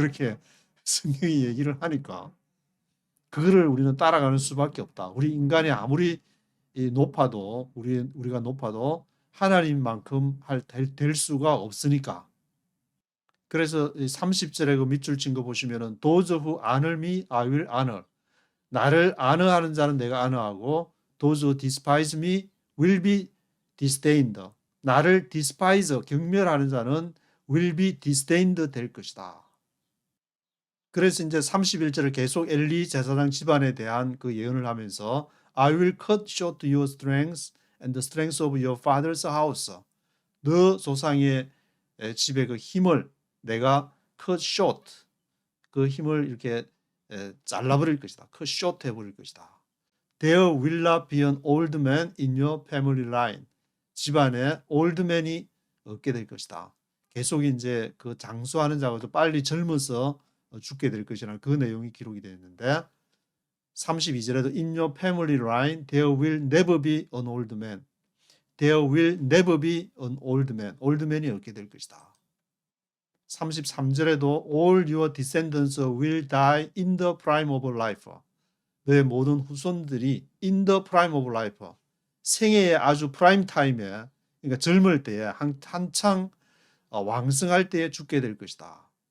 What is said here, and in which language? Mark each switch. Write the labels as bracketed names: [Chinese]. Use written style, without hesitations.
[Korean] 그렇게 성경이 얘기를 하니까 그거를 우리는 따라가는 수밖에 없다. 우리 인간이 아무리 높아도 우리가 높아도 하나님만큼 될 수가 없으니까. 그래서 30절에 그 밑줄 친 거 보시면은 [English] those who honor me I will honor. [Korean] 나를 honor하는 자는 내가 honor하고 [English] those who despise me will be disdained. [Korean] 나를 despise 경멸하는 자는 [English] will be disdained [Korean] 될 것이다. 그래서 이제 31절을 계속 엘리 제사장 집안에 대한 그 예언을 하면서 [English] I will cut short your strength and the strength of your father's house. [Korean] 너 조상의 집의 그 힘을 내가 cut short 그 힘을 이렇게 잘라버릴 것이다. cut short 해버릴 것이다. [English] There will not be an old man in your family line. [Korean] 집안에 old man이 없게 될 것이다. 계속 이제 그 장수하는 자가 빨리 젊어서 죽게 될 것이라는 그 내용이 기록이 되어 있는데 32절에도 [English] in your family line there will never be an old man. There will never be an old man. [Korean] old man이 없게 될 것이다. 33절에도 [English] all your descendants will die in the prime of life. [Korean] 너의 모든 후손들이 [English] in the prime of life. [Korean] 생애의 아주 프라임 타임에 그러니까 젊을 때에 한창 왕성할 때에 죽게 될 것이다.